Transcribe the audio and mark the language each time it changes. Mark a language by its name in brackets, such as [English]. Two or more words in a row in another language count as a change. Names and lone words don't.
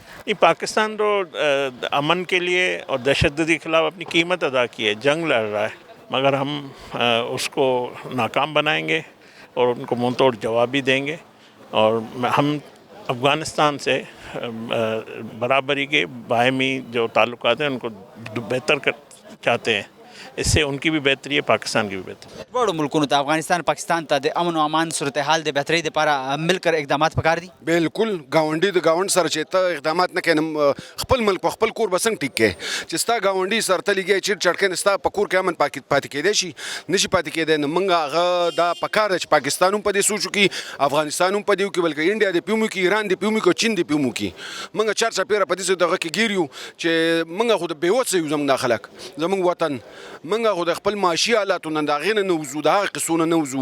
[Urdu] یہ پاکستان تو امن کے لیے اور دہشت گردی کے خلاف اپنی قیمت ادا کی ہے، جنگ لڑ رہا ہے، مگر ہم اس کو ناکام بنائیں گے اور ان کو منہ توڑ جواب بھی دیں گے، اور ہم افغانستان سے برابری کے باہمی جو تعلقات ہیں ان کو بہتر چاہتے ہیں، اس سے ان کی بھی بہتری ہے، پاکستان کی بھی بہتری ہے۔ [Pashto] بڑو ملکونو ته افغانستان پاکستان ته د امن او امان صورتحال د بهترۍ لپاره [Urdu] مل کر [Pashto] اقدامات پکار دي. بالکل گاونډي د گاوند سره چې ته اقدامات نه کوې خپل ملک په خپل کور به څنګه ټیک کوې چې ستا ګاونډي سره ته لګیا چیټ چټکې نه ستا په کور کې امن پاتې کېدی شي نشي پاتې کېدی نو موږ هغه دا پکار ده چې پاکستان هم په دې سوچ وکړي افغانستان هم په دې وکړي بلکې انډیا دې پې هم وکړي ایران دې پې هم وکړي چین دې پې هم وکړي موږ چارچاپېره په دې دغه کې ګیر یو چې موږ خو د بېوسه یو زموږ دا خلک زموږ وطن موږ خو د خپل معاشي حالاتو نه د هغې نه نه وځو د هغه قصو نه نه وځو.